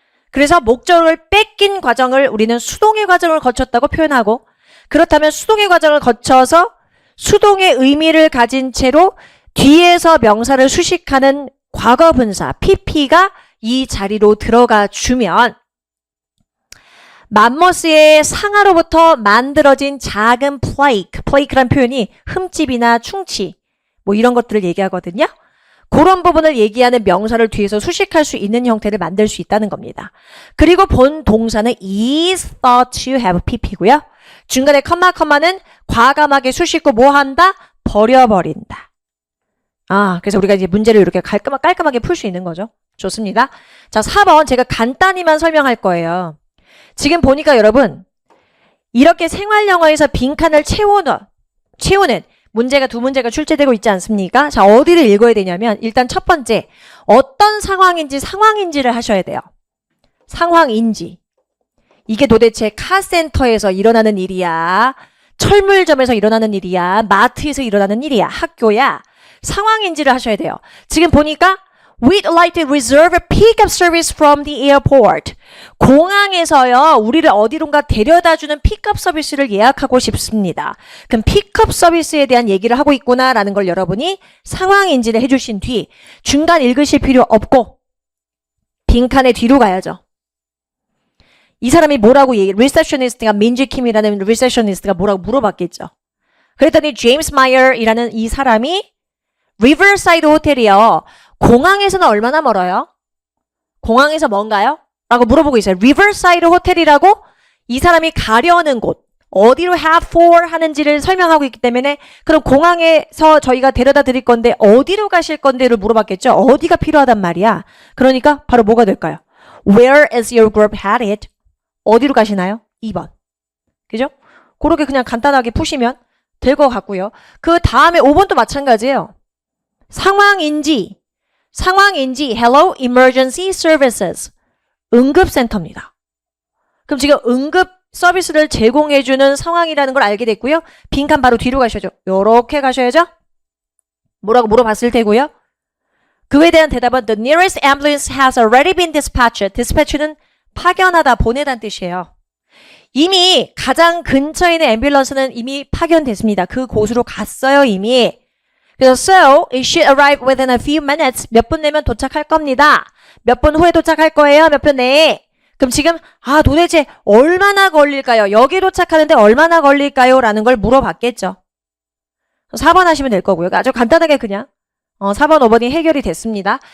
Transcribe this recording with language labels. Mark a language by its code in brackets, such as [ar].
[ko] 그래서 목적어를 뺏긴 과정을 우리는 수동의 과정을 거쳤다고 표현하고, 그렇다면 수동의 과정을 거쳐서 수동의 의미를 가진 채로 뒤에서 명사를 수식하는 과거분사 PP가 이 자리로 들어가 주면 맘모스의 상아로부터 만들어진 작은 플레이크란 표현이 흠집이나 충치 뭐 이런 것들을 얘기하거든요. 그런 부분을 얘기하는 명사를 뒤에서 수식할 수 있는 형태를 만들 수 있다는 겁니다. 그리고 본 동사는 is thought to have pp고요. 중간에 컴마는 과감하게 수식고 뭐 한다? 버려버린다. 그래서 우리가 이제 문제를 이렇게 깔끔하게 풀 수 있는 거죠. 좋습니다. 자, 4번 제가 간단히만 설명할 거예요. 지금 보니까 여러분 이렇게 생활영어에서 빈칸을 채우는 문제가 두 문제가 출제되고 있지 않습니까? 자, 어디를 읽어야 되냐면 일단 첫 번째 어떤 상황인지를 하셔야 돼요. 상황인지. 이게 도대체 카센터에서 일어나는 일이야? 철물점에서 일어나는 일이야? 마트에서 일어나는 일이야? 학교야? 상황인지를 하셔야 돼요. 지금 보니까 [en] We'd like to reserve a pick-up service from the airport. [ko] 공항에서요, 우리를 어디론가 데려다주는 픽업 서비스를 예약하고 싶습니다. 그럼 픽업 서비스에 대한 얘기를 하고 있구나라는 걸 여러분이 상황인지를 해주신 뒤 중간 읽으실 필요 없고 빈칸에 뒤로 가야죠. 이 사람이 뭐라고 리셉셔니스트가 민지킴이라는 리셉셔니스트가 뭐라고 물어봤겠죠. 그랬더니 제임스 마이어이라는 이 사람이 리버사이드 호텔이요. 공항에서는 얼마나 멀어요? 공항에서 뭔가요? 라고 물어보고 있어요. 리버사이드 호텔이라고 이 사람이 가려는 곳, 어디로 have for 하는지를 설명하고 있기 때문에 그럼 공항에서 저희가 데려다 드릴 건데 어디로 가실 건데를 물어봤겠죠. 어디가 필요하단 말이야. 그러니까 바로 뭐가 될까요? [en] Where is your group headed? [ko] 어디로 가시나요? 2번. 그죠? 그렇게 그냥 간단하게 푸시면 될 것 같고요. 그 다음에 5번도 마찬가지예요. 상황인지 Hello Emergency Services 응급센터입니다. 그럼 지금 응급 서비스를 제공해주는 상황이라는 걸 알게 됐고요. 빈칸 바로 뒤로 가셔야죠. 요렇게 가셔야죠. 뭐라고 물어봤을 테고요. 그에 대한 대답은 [en] The nearest ambulance has already been dispatched. [ko] Dispatch는 파견하다, 보내다는 뜻이에요. 이미 가장 근처에 있는 앰뷸런스는 이미 파견됐습니다. 그 곳으로 갔어요, 이미. 그래서 [en] so it should arrive within a few minutes. [ko] 몇 분 내면 도착할 겁니다. 몇 분 후에 도착할 거예요. 몇 분 내에. 그럼 지금 도대체 얼마나 걸릴까요? 여기 도착하는데 얼마나 걸릴까요? 라는 걸 물어봤겠죠. 4번 하시면 될 거고요. 아주 간단하게 그냥 4번, 5번이 해결이 됐습니다.